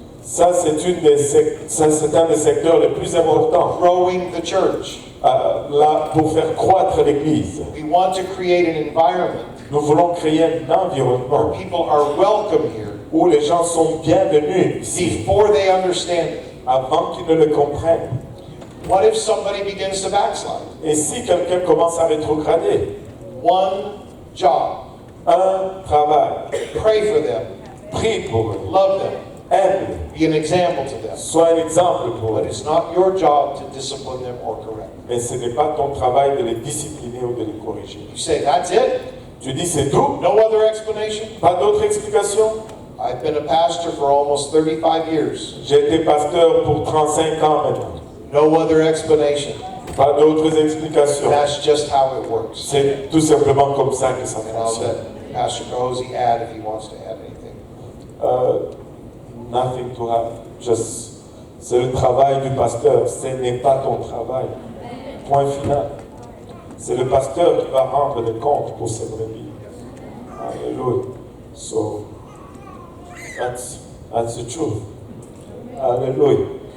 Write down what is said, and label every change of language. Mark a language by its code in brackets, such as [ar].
[fr] Ça, c'est un des secteurs les plus importants [en] Growing the church. [fr] là, pour faire croître l'Église. [en] We want to create an environment [fr] Nous voulons créer un [en] where [fr] environnement [en] people are welcome here [fr] où les gens sont bienvenus ici [en] before they understand it. [fr] avant qu'ils ne le comprennent. [en] What if somebody begins to backslide? [fr] Et si quelqu'un commence à rétrograder, [en] One job. [fr] un travail, [en] Pray for them. [fr] prie pour eux, [en] Love them. [fr] aide, [en] Be an example to them. [fr] sois un exemple pour [en] But [fr] eux. [en] it's not your job to discipline them or correct. [fr] Mais ce n'est pas ton travail de les discipliner ou de les corriger. [en] You say, that's it? [fr] Tu dis c'est tout, [en] No other explanation? [fr] pas d'autre explication. [en] I've been a pastor for almost 35 years. [fr] J'ai été pasteur pour 35 ans maintenant. [en] No other explanation. [fr] Pas d'autres explications. [en] That's just how it works. [fr] C'est tout simplement comme ça que ça [en] And I'll [fr] fonctionne. [en] let Pastor Cozy add if he wants to add anything. Nothing to have. [fr] Just, c'est le travail du pasteur. Ce n'est pas ton travail. Point final. C'est le pasteur qui va rendre des comptes pour ses brebis. [en] Hallelujah. So, that's the truth. Hallelujah.